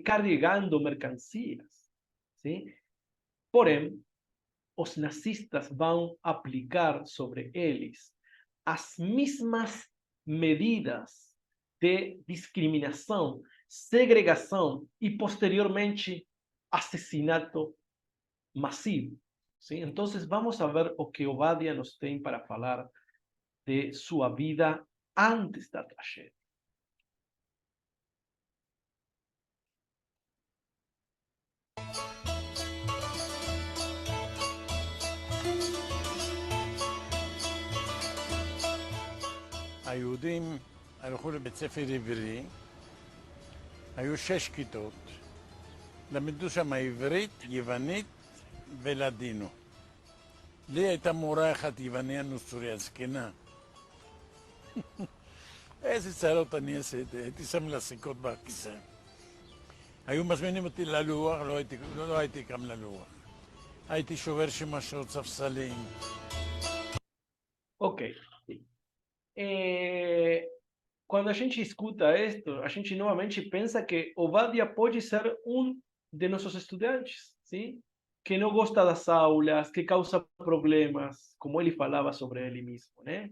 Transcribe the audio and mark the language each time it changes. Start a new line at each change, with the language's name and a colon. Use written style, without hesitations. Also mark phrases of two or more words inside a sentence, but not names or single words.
Portuguese: Carregando mercancias, ¿sí? Porém, os nazistas vão aplicar sobre eles as mesmas medidas de discriminação segregação e, posteriormente, assassinato massivo. Sim? Então,
Spanish: vamos a ver
Portuguese: o que Obadia nos tem para falar de sua vida antes da tragédia.
Hebrew: היהודים הלכו לבית ספר עברי, היו 6 כיתות, למדו שם עברית, יוונית ולדינו. לי הייתה מורה אחת יווניה נוצריה זקנה. איזה צרות אני עשיתי, הייתי שם לה סיכות בכיסא. היו מזמינים אותי ללוח, לא הייתי קם ללוח. הייתי שובר שמשות, ספסלים.
Portuguese: Ok. Quando a gente escuta isto, a gente novamente pensa que Obadia pode ser de nossos estudantes, sim? Que não gosta das aulas, que causa problemas, como ele falava sobre ele mesmo, né?